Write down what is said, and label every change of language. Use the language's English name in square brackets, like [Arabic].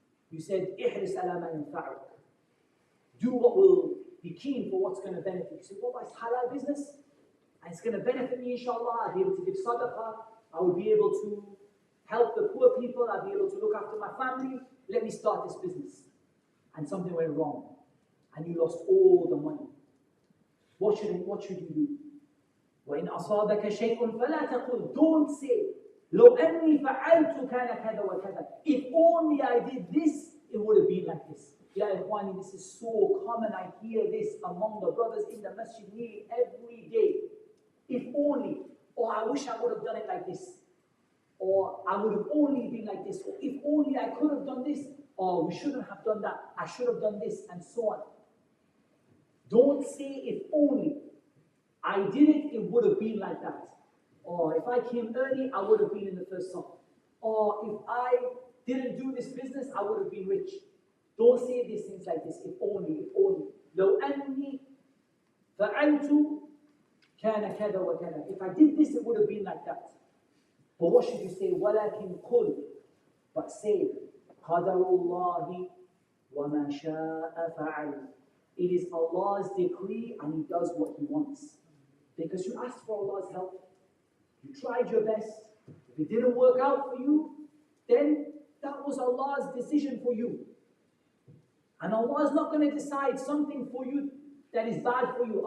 [English] You said, [Arabic] ihris ala ma yanfa'uk. [English] Do what will be keen for what's going to benefit you. You say, well, it's halal business, and it's going to benefit me, inshallah. I'll be able to give sadaqah. I will be able to help the poor people. I'll be able to look after my family. Let me start this business. And something went wrong, and you lost all the money. What should you do? [Arabic] وَإِنْ أَصَابَكَ شَيْءٌ فَلَا تَقُلْ. [English] Don't say, [Arabic] لو أني فعلت كان كذا وكذا. [English] If only I did this, it would have been like this. [Arabic] Ya Ikhwani, [English] this is so common. I hear this among the brothers in the masjid nearly every day. If only, or I wish I would have done it like this, or I would have only been like this, or if only I could have done this, or we shouldn't have done that, I should have done this, and so on. Don't say if only I did it, it would have been like that. Or if I came early, I would have been in the first song. Or if I didn't do this business, I would have been rich. Don't say these things like this, if only, if only. [Arabic] لو أني فعلت كان كذا وكذا. [English] If I did this, it would have been like that. But what should you say? [Arabic] ولكن قل. [English] But say, [Arabic] قدر الله وما شاء فعل. [English] It is Allah's decree and He does what He wants. Because you asked for Allah's help. You tried your best. If it didn't work out for you, then that was Allah's decision for you. And Allah is not going to decide something for you that is bad for you.